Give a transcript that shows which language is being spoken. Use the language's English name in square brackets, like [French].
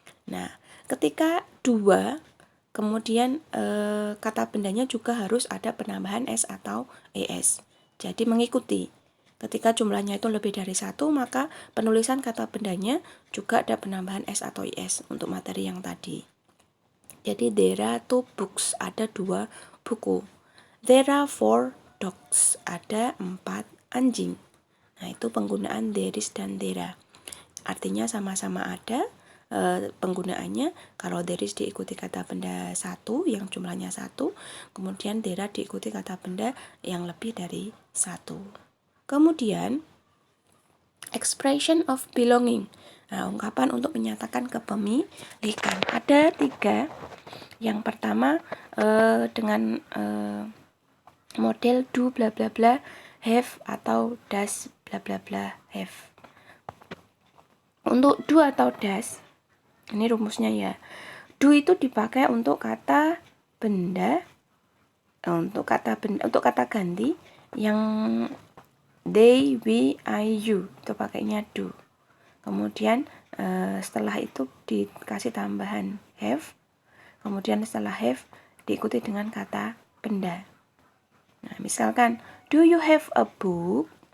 [Indonesian] Nah, ketika dua, kemudian kata bendanya juga harus ada penambahan s atau es. Jadi mengikuti. Ketika jumlahnya itu lebih dari satu, maka penulisan kata bendanya juga ada penambahan s atau es untuk materi yang tadi. Jadi [English] there are two books, [Indonesian] ada dua buku. [English] There are four dogs, [Indonesian] ada 4 anjing. Nah, itu penggunaan there is dan there. Artinya sama-sama ada penggunaannya. Kalau there is diikuti kata benda satu yang jumlahnya satu, kemudian there diikuti kata benda yang lebih dari satu. Kemudian [English] expression of belonging. [Indonesian] Nah, ungkapan untuk menyatakan kepemilikan. Ada 3. Yang pertama dengan model do bla bla bla have atau does bla bla bla have. Untuk do atau does, ini rumusnya ya. Do itu dipakai untuk kata benda, untuk kata ganti yang they, we, I, you itu pakainya do. Kemudian setelah itu dikasih tambahan have. Kemudian setelah have diikuti dengan kata benda. Nah, misalkan [English] do you have a book?